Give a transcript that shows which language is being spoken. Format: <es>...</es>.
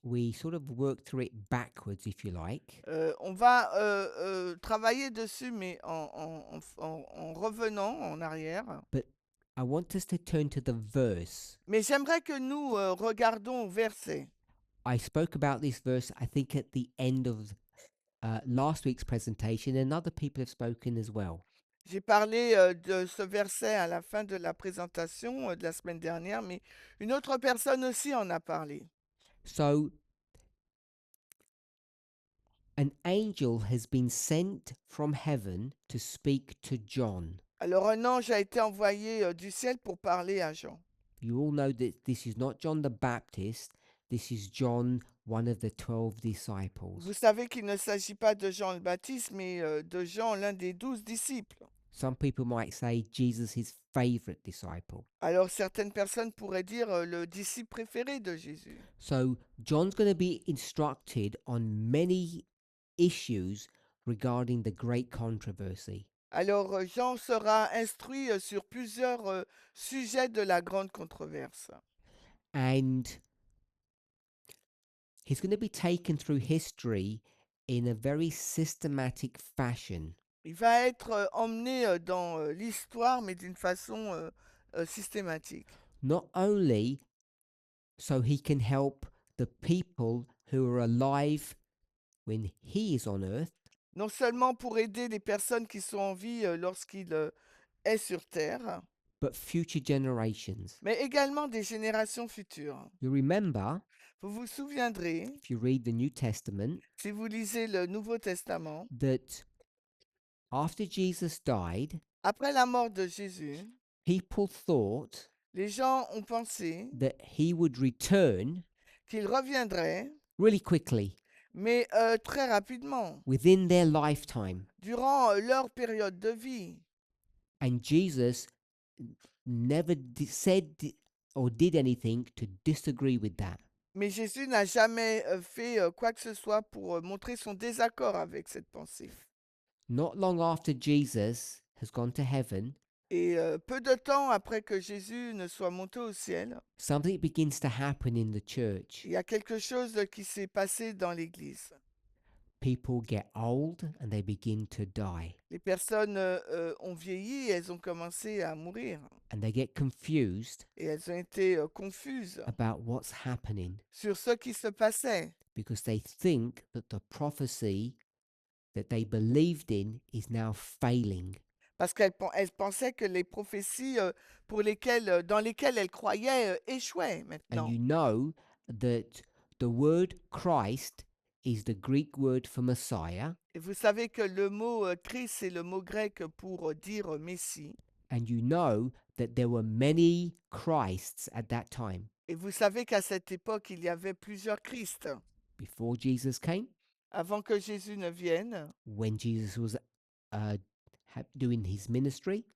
<en>We sort of worked through it backwards, if you like.</en> <fr>On va travailler dessus, mais en revenant en arrière.</fr> <en>But I want us to turn to the verse.</en> <fr>Mais j'aimerais que nous regardons au verset.</fr> <en>I spoke about this verse, I think, at the end of last week's presentation, and other people have spoken as well.</en> <fr>J'ai parlé de ce verset à la fin de la présentation de la semaine dernière, mais une autre personne aussi en a parlé.</fr> <en>So, an angel has been sent from heaven to speak to John.</en> <fr>Alors un ange a été envoyé du ciel pour parler à Jean.</fr> <en>You all know that this is not John the Baptist, this is John, one of the 12 disciples.</en> <fr>Vous savez qu'il ne s'agit pas de Jean le Baptiste, mais de Jean, l'un des 12 disciples.</fr> <en>Some people might say Jesus, his favorite disciple.</en> <fr>Alors certaines personnes pourraient dire le disciple préféré de Jésus.</fr> <en>So John's going to be instructed on many issues regarding the great controversy.</en> <fr>Alors Jean sera instruit sur plusieurs sujets de la grande controverse.</fr> <en>And he's going to be taken through history in a very systematic fashion.</en> <fr>Il va être emmené dans l'histoire, mais d'une façon systématique.</fr> <en>Not only so he can help the people who are alive when he is on earth,</en> <fr>Non seulement pour aider les personnes qui sont en vie lorsqu'il est sur Terre,</fr> <en>but future generations.</en> <fr>mais également des générations futures.</fr> <en>You remember,</en> <fr>Vous vous souviendrez,</fr> <en>if you read the New Testament,</en> <fr>si vous lisez le Nouveau Testament,</fr> <en>that after Jesus died,</en> <fr>après la mort de Jésus,</fr> <en>people thought</en> <fr>les gens ont pensé</fr> <en>that he would return</en> <fr>qu'il reviendrait,</fr> <en>really quickly.</en> <fr>mais très rapidement,</fr> <en>within their lifetime.</en> <fr>durant leur période de vie.</fr> <en>And Jesus never said or did anything to disagree with that.</en> <fr>Mais Jésus n'a jamais fait quoi que ce soit pour montrer son désaccord avec cette pensée.</fr> <en>Not long after Jesus has gone to heaven,</en> <fr>Et peu de temps après que Jésus ne soit monté au ciel,</fr> <en>something begins to happen in the church.</en> <fr>il y a quelque chose qui s'est passé dans l'Église.</fr> <en>People get old and they begin to die.</en> <fr>Les personnes ont vieilli et elles ont commencé à mourir.</fr> <en>And they get confused</en> <fr>Et elles ont été confuses</fr> <en>about what's happening</en> <fr>sur ce qui se passait.</fr> <en>because they think that the prophecy that they believed in is now failing.</en> <fr>Parce qu'elles pensaient que les prophéties dans lesquelles elles croyaient échouaient</fr> <en>And</en> <fr>maintenant.</fr> <en>you know that the word Christ is the Greek word for Messiah.</en> <fr>Et vous savez que le mot Christ, c'est le mot grec pour dire Messie.</fr> <en>And you know that there were many Christs at that time.</en> <fr>Et vous savez qu'à cette époque, il y avait plusieurs Christ.</fr> <en>Before Jesus came,</en> <fr>Avant que Jésus ne vienne,</fr> <en>when Jesus was doing his ministry,</en>